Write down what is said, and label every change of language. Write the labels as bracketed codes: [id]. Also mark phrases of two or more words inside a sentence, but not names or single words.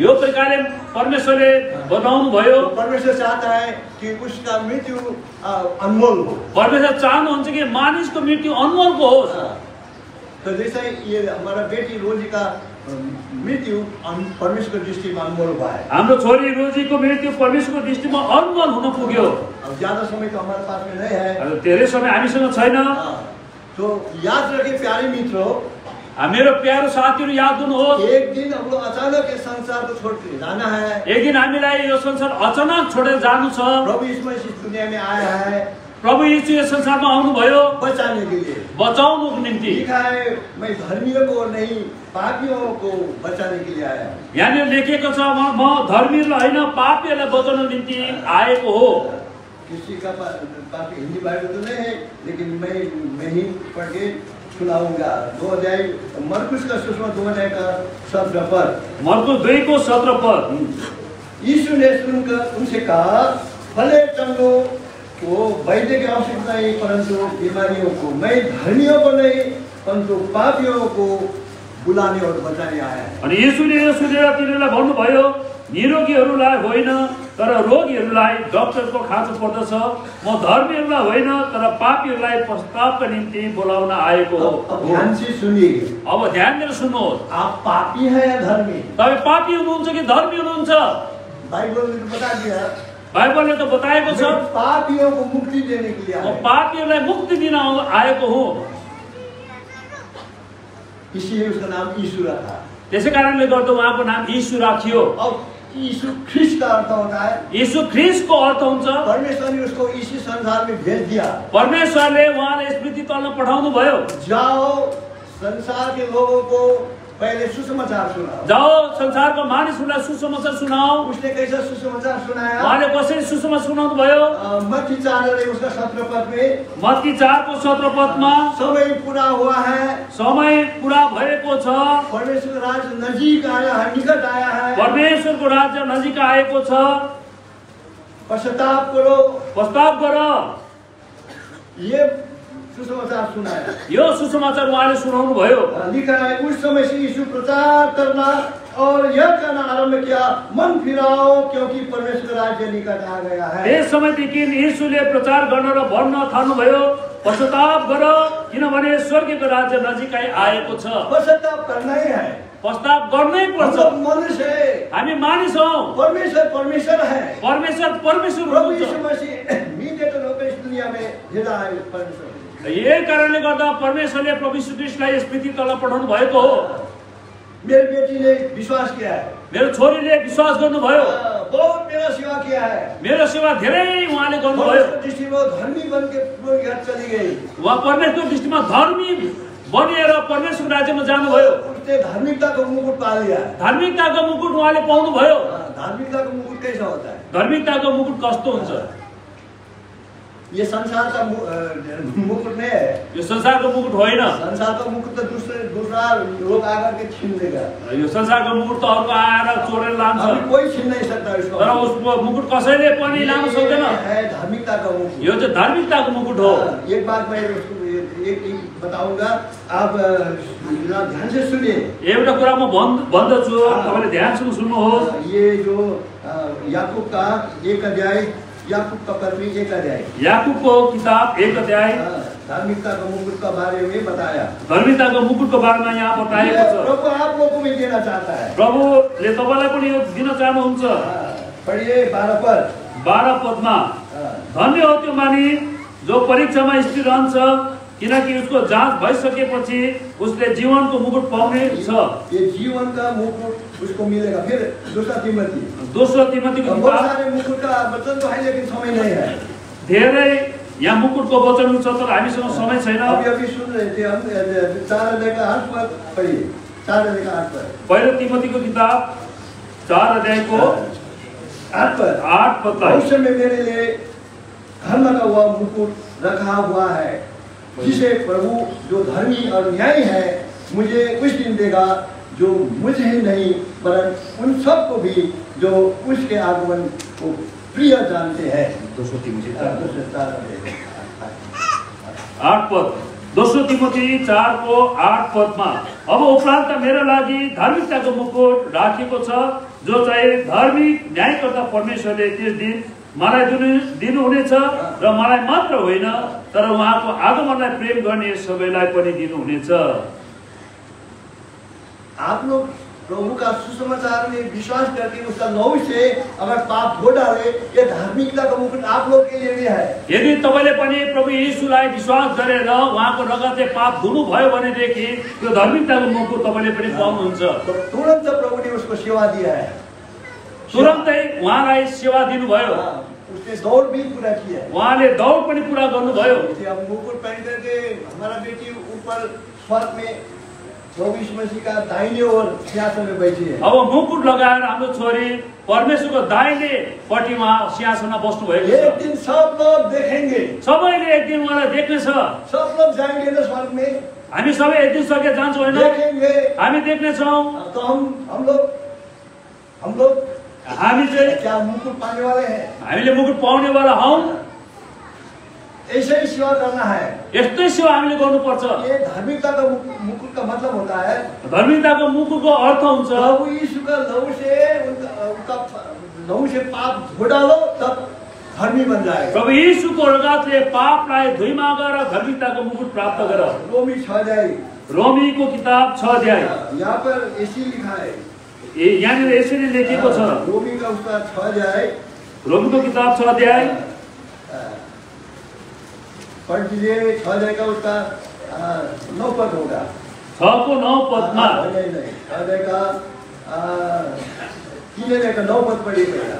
[ne] यो प्रकारले परमेश्वरले बनाउनु भयो। [hi] परमेश्वर चाहता है कि उसका मृत्यु अनमोल हो। [ne] परमेश्वर चाहनुहुन्छ कि मानिसको मृत्यु अनमोलको होस्। [hi] तो जैसे ये हमारा बेटी रोजी का मृत्यु परमेश्वर की दृष्टि में अनमोल हुआ है। [ne] हाम्रो छोरी रोजीको मृत्यु परमेश्वरको दृष्टिमा अनमोल हुन पुग्यो। [hi] अब ज्यादा समय तो हमारे पास में नहीं है, [ne] धेरै समय हामीसँग छैन। [hi] तो याद रखिए प्यारे मित्रों, [ne] मेरो प्यारो साथीहरू याद गर्नुहोस्, [hi] एक दिन हम लोग अचानक इस संसार को छोड़ के जाना है। [ne] एक दिन हामीलाई यो संसार अचानक छोडेर जानु छ। [hi] प्रभु यीशु इस दुनिया में आया है, [ne] प्रभु यीशु यस संसारमा आउनु भयो [hi] बचाने के लिए, [ne] बचाउनुको निम्ति। [hi] लिखा है मैं धर्मियों को नहीं पापियों को बचाने के लिए आया। [ne] यहाँनिर लेखिएको छ म धर्मीहरूलाई होइन पापीहरूलाई बचाउनको निम्ति आएको हो। [hi] किसी का पापी हिंदी बाइबल तो नहीं है, लेकिन मैं ही पढ़ के सुनाऊंगा। 2 अध्याय मरकुस का सुसमाचार 2 अध्याय का 17 पद। मरकुस 2:17 पद। यीशु ने सुनकर उनसे कहा, भले चंगों को वैद्य की आवश्यकता नहीं, परंतु बीमारियों को। मैं धर्मियों को नहीं परंतु पापियों को बुलाने और बचाने आया है। [ne] अनि येशूले यो सुनेर तिनीहरूलाई भन्नुभयो, निरोगीहरूलाई होइन तर रोगीहरूलाई डाक्टरको खाँचो पर्दछ। म धर्मीहरूलाई होइन तर पापीहरूलाई पश्चातापका निम्ति बोलाउन आएको हो। [hi] अब ध्यान से सुनिए, [ne] अब ध्यान दिएर सुन्नुहोस्, [hi] आप पापी हैं या धर्मी? [ne] तपाईँ पापी हुनुहुन्छ कि धर्मी हुनुहुन्छ? [hi] बाइबल ने तो बता दिया, [ne] बाइबलले त बताएको छ, [hi] मैं पापियों को मुक्ति देने के लिए [ne] म [hi] आया हूं। [ne] पापीहरूलाई मुक्ति दिन आएको हुँ। [hi] इसीलिए उसका नाम यीशु रखा। [ne] त्यसै कारणले गर्दा उहाँको नाम यीशु राखियो। [hi] अब यीशु ख्रिस्ट का अर्थ होता है, [ne] यीशु ख्रिस्टको अर्थ हुन्छ [hi] परमेश्वर ने उसको इसी संसार में भेज दिया। [ne] परमेश्वरले उहाँलाई यस पृथ्वी तलमा पठाउनु भयो। [hi] जाओ संसार के लोगों को पहले सुसमाचार सुनाओ। [ne] जाओ संसारको मानिसहरूलाई सुसमाचार सुनाओ। [hi] उसने कैसा सुसमाचार सुनाया? [ne] उहाँले कसरी सुसमाचार सुनाउनु भयो? [hi] मत्ती 4 उसका 17 पद में, [ne] मत्ती 4को 17 पदमा, [hi] समय पूरा हुआ है, [ne] समय पूरा भएको छ, [hi] परमेश्वर का राज्य नजीक आया है, निकट आया है, [ne] परमेश्वरको राज्य नजिक आएको छ, [hi] पश्चाताप करो। [ne] पश्चाताप गर। [hi] ये सुसमाचार सुनाया। [ne] यो सुसमाचार उहाँले सुनाउनु भयो। [hi] लिखा है, उस समय से यीशु प्रचार करना और यह कहना आरंभ किया, मन फिराओ क्योंकि परमेश्वर का राज्य निकट आ गया है। [ne] त्यस समयदेखि यीशुले प्रचार गर्न र भन्न थाल्नुभयो, पश्चाताप गर किनभने स्वर्गको राज्य नजिकै आएको छ। [hi] पश्चाताप करना ही है। [ne] पश्चाताप गर्नै [hi] हम [ne] पर्छ। [hi] लोग मनुष्य है, [ne] हामी मानिस हौ, [hi] परमेश्वर परमेश्वर है। [ne] परमेश्वर परमेश्वर प्रभु यीशु हुनुहुन्छ। [hi] मसीह मीडिएटर होकर इस दुनिया में भेजा है परमेश्वर। [ne] यही कारणले गर्दा परमेश्वरले प्रभु यीशु ख्रिस्टलाई यस पृथ्वी तल पठाउनु भएको हो। [hi] मेरी बेटी ने विश्वास किया है, [ne] मेरो छोरीले विश्वास गर्नुभयो, [hi] बहुत मेरा सेवा किया है। [ne] मेरो सेवा धेरै उहाँले गर्नुभयो। [hi] परमेश्वर दृष्टि में धर्मी बन के पूरे घर चली गई। [ne] उहाँ परमेश्वरको दृष्टिमा धर्मी बनिएर परमेश्वरको राज्यमा जानुभयो। [hi] उसने धार्मिकता को मुकुट पा लिया। [ne] धार्मिकताको मुकुट उहाँले पाउनुभयो। [hi] धार्मिकता का मुकुट कैसा होता है? [ne] धार्मिकताको मुकुट कस्तो हुन्छ? [hi] ये संसार का मुकुट नहीं है। [ne] यो संसारको मुकुट होइन। [hi] संसार का मुकुट तो दूसरा लोग आकर के छीन लेगा। [ne] यो संसारको मुकुट त अर्को आएर चोरेर लान्छ, [hi] अभी कोई छीन नहीं सकता इसको। [ne] तर उसको मुकुट कसैले पनि लान सक्दैन। [hi] है धार्मिकता का मुकुट। [ne] यो चाहिँ धार्मिकताको मुकुट हो। [hi] एक बात मैं उसको एक बताऊंगा, आप ध्यान से सुनिए। [ne] एउटा कुरा म भन्दछु, तपाईले ध्यानसँग सुन्नुहोस्। [hi] ये जो याकूब का 1 अध्याय, याकूब का पत्री 1 अध्याय, [ne] याकूबको किताब 1 अध्याय [hi] धार्मिकता का मुकुट का बारे में बताया। [ne] धार्मिकताको मुकुटको बारेमा यहाँ बताएको छ। [hi] प्रभु आप लोगों को भी देना चाहता है। [ne] प्रभुले तपाईलाई पनि यो दिन चाहनुहुन्छ। [hi] पढ़िए 12 पद। [ne] 12 पदमा, धन्य हो त्यो मानिस जो परीक्षामा स्थिर रहन्छ, किनकि उसको जाँच भइसकेपछि उसले जीवनको मुकुट पाउने छ। [hi] ये जीवन का मुकुट उसको मिलेगा। फिर दूसरा तिमोथी, [ne] दोस्रो तिमोथीको [hi] बहुत किताब, सारे मुकुट का वचन तो है लेकिन समय नहीं है। [ne] धेरै यहाँ मुकुटको वचन छ तर हामीसँग समय छैन। [hi] अभी सुन रहे थे हम। 4 अध्याय का 8 पद पढ़िए। 4 अध्याय का 8 पद। [ne] पहिलो तिमोथीको किताब 4 अध्यायको 8 पद। [hi] भविष्य में मेरे लिए धर्म का हुआ मुकुट रखा हुआ है, जिसे प्रभु जो धर्मी और न्यायी है मुझे उस दिन देगा, जो मुझे ही नहीं वरन उन सबको भी जो उसके आगमन को प्रिय जानते हैं। 2 तिमोथी 4 [ne] 8 पद, 2 तिमोथी 4 को 8 पदमा, अब उपरान्त मेरो लागि धार्मिकताको मुकुट राखेको छ, जो चाहिँ धार्मिक न्यायकर्ता परमेश्वरले त्यस दिन मलाई दिनुहुनेछ र मलाई मात्र होइन तर उहाँको आगमनलाई प्रेम गर्ने सबैलाई पनि दिनुहुनेछ। [hi] आप लोग प्रभु का सुसमाचार में विश्वास करके उसका लहू से अगर पाप धो डाले, ये धार्मिकता का मुकुट आप लोग के लिए भी है। [ne] यदि तपाईले पनि प्रभु येशूलाई विश्वास गरेर उहाँको रगतले पाप धुनु भयो भनेदेखि त्यो धार्मिकताको मुकुट तपाईले पनि पाउनुहुन्छ। [hi] तो तुरंत प्रभु ने उसको सेवा दिया है। [ne] तुरन्तै उहाँलाई सेवा दिनुभयो। [hi] उसने दौड़ भी पूरा किया। [ne] उहाँले दौड पनि पूरा गर्नुभयो। [hi] हम मुकुट पहन करके हमारा बेटी ऊपर स्वर्ग में प्रभु यीशु मसीह का दाहिने ओर सिंहासन में बैठी है। [ne] अब मुकुट लगाएर हाम्रो छोरी परमेश्वरको दाहिने पट्टिमा सिंहासनमा बस्नु भएको छ। [hi] एक दिन सब लोग देखेंगे। [ne] सबैले एक दिन उहाँलाई देख्नेछ। [hi] सब लोग जाएंगे ना स्वर्ग में। [ne] हामी सबै एक दिन सके जान्छौँ होइन? [hi] देखेंगे। [ne] हामी देख्नेछौँ। [hi] तो हम लोग [ne] हामी चाहिँ [hi] क्या मुकुट पाने वाले हैं? [ne] हामीले मुकुट पाउनेवाला हौँ। [hi] ऐसे ही सेवा करना है। [ne] यस्तै सेवा हामीले गर्नुपर्छ। [hi] ये धार्मिकता का मुकुट का मतलब होता है [ne] धार्मिकताको मुकुटको अर्थ हुन्छ [hi] प्रभु यीशु का लहू से पाप धो डालो तब धर्मी बन जाएगा। [ne] प्रभु यीशुको रगतले पापलाई धुइमा गर धार्मिकताको मुकुट प्राप्त गर। [hi] रोमी 6 अध्याय [ne] रोमीको किताब 6 अध्याय [hi] यहाँ पर ऐसी लिखा है, [ne] यहाँनिर यसरी लेखिएको छ। [hi] रोमी का उसका 6 अध्याय [ne] रोमीको किताब 6 अध्याय [hi] पढ़ दीजिए। 6 अध्याय का उसका 9 पद होगा। [ne] 6 को 9 पदमा [hi] नहीं 6 अध्याय का 3 अध्याय का 9 पद पढ़िए पहिला।